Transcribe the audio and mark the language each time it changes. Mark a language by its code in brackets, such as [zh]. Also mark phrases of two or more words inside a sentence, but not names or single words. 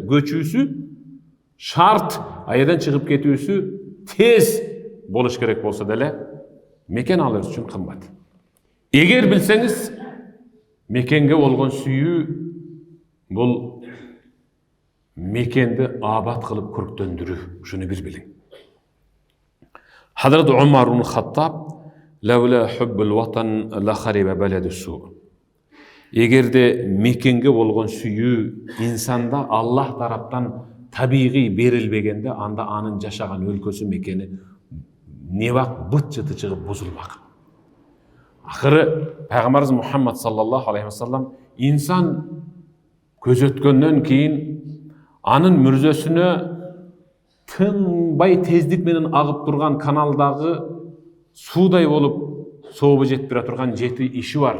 [ky] Көчүүсү шарт, аядан чыгып кетүүсү тез болуш керек болсо деле, мекен алар үчүн кымбат. Эгер билсеңиз, мекенге болгон сүйүү бул мекенди абат кылып көрктөндүрүү, ушуну бир билиң. [ar] Hazrat Umar ibn Khattab "لولا حب الوطن لخرب بلد السوء." [ky] Эгерде мекенге болгон сүйүү инсанда Аллах тараптан табигый берилбегенде, анда анын жашаган өлкөсү мекени небак быт жыты чыгып бузулмак. Акыры Пайгамбарыбыз Мухаммад [ar] صلى الله عليه وسلم [ky] инсан көзөткөндөн кийин анын мүрзөсүнө тынбай тездик менен агып турган каналдагы суудай болуп сообу жетип бара турган жети иши бар.